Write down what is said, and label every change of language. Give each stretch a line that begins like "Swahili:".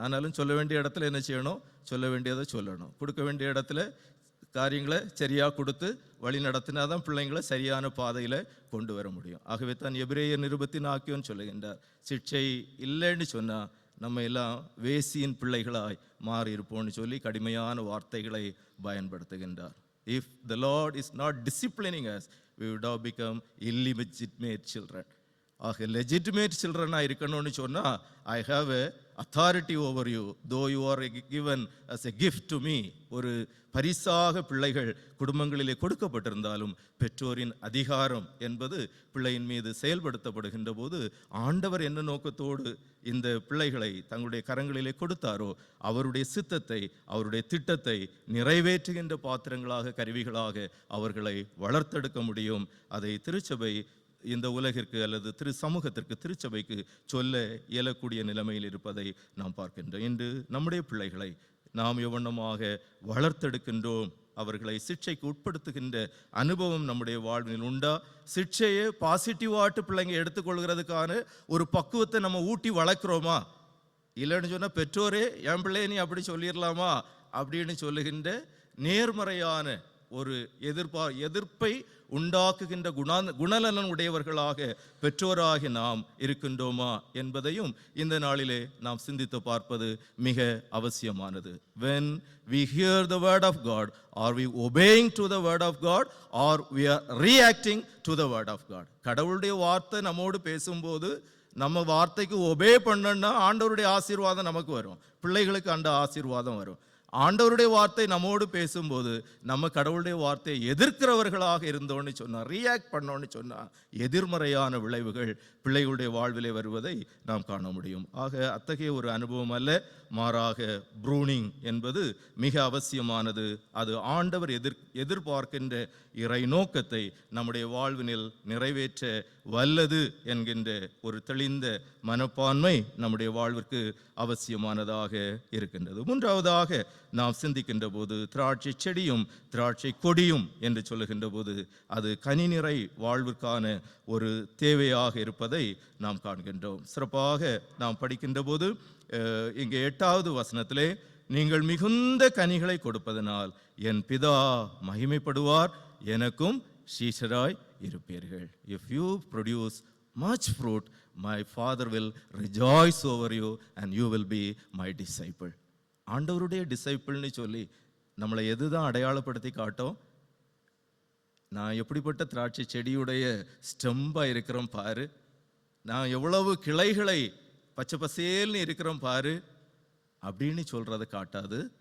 Tamil: ஆனாலும் சொல்ல வேண்டிய இடத்துல என்ன செய்யணும், சொல்ல வேண்டியதை சொல்லணும். கொடுக்க வேண்டிய இடத்துல காரியங்களை சரியாக கொடுத்து வழி நடத்தினா தான் பிள்ளைங்களை சரியான பாதையில் கொண்டு வர முடியும். ஆகவே தான் எபிரேயர் நிருபத்தின் ஆக்கியோன்னு சொல்லுகின்றார், சிக்ஷை இல்லைன்னு சொன்னால் நம்ம எல்லாம் வேசியின் பிள்ளைகளாய் மாறி இருப்போம்னு சொல்லி கடுமையான வார்த்தைகளை பயன்படுத்துகின்றார்.
English: If the Lord is not disciplining us, we would have become illegitimate children. ஆக legitimate children-ஆக
Tamil: இருக்கணும்னு சொன்னால்
English: I have a authority over you, though you are given as a gift to me.
Tamil: ஒரு பரிசாக பிள்ளைகள் குடும்பங்களிலே கொடுக்கப்பட்டிருந்தாலும் பெற்றோரின் அதிகாரம் என்பது பிள்ளையின் மீது செயல்படுத்தப்படுகின்ற போது ஆண்டவர் என்ன நோக்கத்தோடு இந்த பிள்ளைகளை தங்களுடைய கரங்களிலே கொடுத்தாரோ அவருடைய சித்தத்தை, அவருடைய திட்டத்தை நிறைவேற்றுகின்ற பாத்திரங்களாக, கருவிகளாக அவர்களை வளர்த்தெடுக்க முடியும். அதை திருச்சபை இந்த உலகிற்கு அல்லது திரு சமூகத்திற்கு, திருச்சபைக்கு சொல்ல இயலக்கூடிய நிலைமையில் இருப்பதை நாம் பார்க்கின்றோம். இன்று நம்முடைய பிள்ளைகளை நாம் எவ்வண்ணமாக வளர்த்தெடுக்கின்றோம், அவர்களை சிக்ஷைக்கு உட்படுத்துகின்ற அனுபவம் நம்முடைய வாழ்வில் உண்டா? சிக்ஷையை பாசிட்டிவாட்டு பிள்ளைங்க எடுத்துக்கொள்கிறதுக்கான ஒரு பக்குவத்தை நம்ம ஊட்டி வளர்க்குறோமா? இல்லைன்னு சொன்னால் பெற்றோரே என் பிள்ளைய நீ அப்படி சொல்லிடலாமா அப்படின்னு சொல்லுகின்ற நேர்மறையான ஒரு எதிர்ப்பை உண்டாக்குகின்ற குணநலன் உடையவர்களாக பெற்றோராகி நாம் இருக்கின்றோமா என்பதையும் இந்த நாளிலே நாம் சிந்தித்து பார்ப்பது மிக அவசியமானது.
English: When we hear the word of God, are we obeying to the word of God or we are reacting to the word of God?
Tamil: கடவுளுடைய வார்த்தை நம்மோடு பேசும்போது நம்ம வார்த்தைக்கு ஒபே பண்ணோம்னா ஆண்டவருடைய ஆசீர்வாதம் நமக்கு வரும், பிள்ளைகளுக்கு அந்த ஆசீர்வாதம் வரும். ஆண்டவருடைய வார்த்தை நம்மோடு பேசும்போது நம்ம கடவுளுடைய வார்த்தையை எதிர்க்கிறவர்களாக இருந்தோன்னு சொன்னா, ரியாக்ட் பண்ணோன்னு சொன்னா, எதிர்மறையான விளைவுகள் பிள்ளைகளுடைய வாழ்விலே வருவதை நாம் காண முடியும். ஆக அத்தகைய ஒரு அனுபவம் அல்ல, மாறாக ப்ரூனிங் என்பது மிக அவசியமானது. அது ஆண்டவர் எதிர்பார்க்கின்ற இறை நோக்கத்தை நம்முடைய வாழ்வினில் நிறைவேற்ற வல்லது என்கின்ற ஒரு தெளிந்த மனப்பான்மை நம்முடைய வாழ்விற்கு அவசியமானதாக இருக்கின்றது. மூன்றாவதாக நாம் சிந்திக்கின்ற போது, திராட்சை செடியும் திராட்சை கொடியும் என்று சொல்லுகின்ற போது அது கனி நிறை வாழ்விற்கான ஒரு தேவையாக இருப்பதை நாம் காண்கின்றோம். சிறப்பாக நாம் படிக்கின்ற போது இங்கே 8வது வசனத்திலே, நீங்கள் மிகுந்த கனிகளை கொடுப்பதனால் என் பிதா மகிமைப்படுவார், எனக்கும் சீஷராய் இருப்பீர்கள்.
English: If you produce much fruit, my father will rejoice over you and you will be my disciple.
Tamil: ஆண்டவருடைய டிசைபிள்னு சொல்லி நம்மளை எதுதான் அடையாளப்படுத்தி காட்டும்? நான் எப்படிப்பட்ட திராட்சை செடியுடைய ஸ்டெம்பா இருக்கிறோம் பாரு, நான் எவ்வளவு கிளைகளை பச்சை பசேல்னு இருக்கிறோம் பாரு அப்படின்னு சொல்றதை காட்டாது.